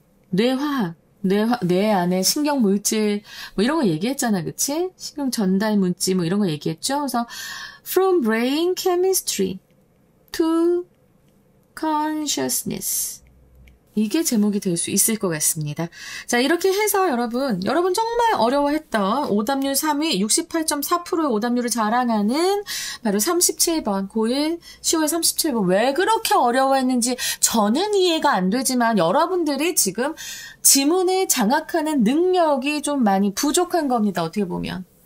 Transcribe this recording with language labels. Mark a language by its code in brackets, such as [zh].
[ko] 뇌화학, 뇌 안에 신경 물질, 뭐 이런 거 얘기했잖아, 그치? 신경 전달 물질, 뭐 이런 거 얘기했죠? 그래서, [en] from brain chemistry to consciousness. [ko] 이게 제목이 될 수 있을 것 같습니다. 자, 이렇게 해서 여러분 정말 어려워했던 오답률 3위, 68.4%의 오답률을 자랑하는 바로 37번, 고1 10월 37번. 왜 그렇게 어려워했는지 저는 이해가 안 되지만 여러분들이 지금 지문을 장악하는 능력이 좀 많이 부족한 겁니다. 어떻게 보면.